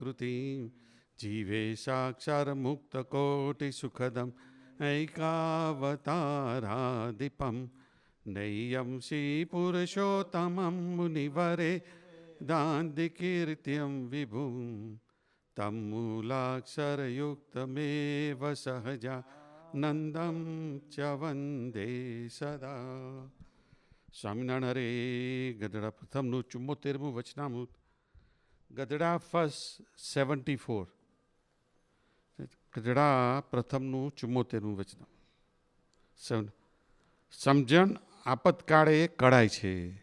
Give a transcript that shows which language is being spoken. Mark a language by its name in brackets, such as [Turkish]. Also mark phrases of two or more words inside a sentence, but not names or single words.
[Sanskrit] कृतिं जीवे साक्षान्मुक्तकोटिसुखदम् ऐकावतारादिपं नैयं श्रीपुरुषोत्तमं मुनिवरे दान्तिकीर्त्यं विभुं तं मूलाक्षरयुक्तमेव सहजानन्दं च वन्दे सदा. [Gujarati] સ્વામિનારાયણ હરે. ગઢડા પ્રથમનું 74મું વચનામૃત. ગઢડા ફર્સ્ટ 74. ગઢડા પ્રથમનું 74મું વચનામૃત. સમજણ આપતકાળે કળાય છે.